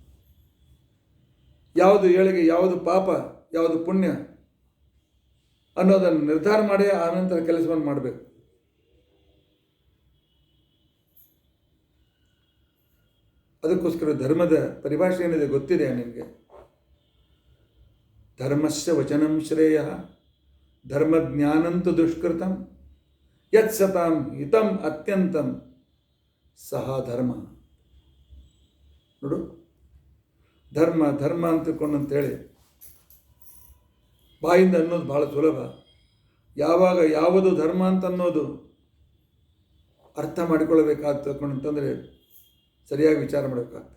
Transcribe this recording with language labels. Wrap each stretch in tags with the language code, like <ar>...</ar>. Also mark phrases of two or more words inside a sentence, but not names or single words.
<kn>ಯಾವುದು ಏಳಿಗೆ, ಯಾವುದು ಪಾಪ, ಯಾವುದು ಪುಣ್ಯ ಅನ್ನೋದನ್ನು ನಿರ್ಧಾರ ಮಾಡಿ ಆನಂತರ ಕೆಲಸವನ್ನು ಮಾಡಬೇಕು. ಅದಕ್ಕೋಸ್ಕರ ಧರ್ಮದ ಪರಿಭಾಷೆ ಏನಿದೆ ಗೊತ್ತಿದೆ ನಿನಗೆ?</kn> <sa>ಧರ್ಮಸ್ಯ ವಚನಂ ಶ್ರೇಯ, ಧರ್ಮಜ್ಞಾನಂತು ದುಷ್ಕೃತಂ, ಯತ್ ಸತಾಂ ಹಿತಂ ಅತ್ಯಂತಂ ಸಹ ಧರ್ಮ.</sa> <kn>ನೋಡು, ಧರ್ಮ ಅಂತೇಳಿ ಬಾಯಿಂದ ಅನ್ನೋದು ಭಾಳ ಸುಲಭ. ಯಾವಾಗ ಯಾವುದು ಧರ್ಮ ಅಂತ ಅನ್ನೋದು ಅರ್ಥ ಮಾಡಿಕೊಳ್ಳಬೇಕಾಗ್ತದೆ ಅಂತಂದರೆ ಸರಿಯಾಗಿ ವಿಚಾರ ಮಾಡಬೇಕಾಗ್ತದೆ.</kn>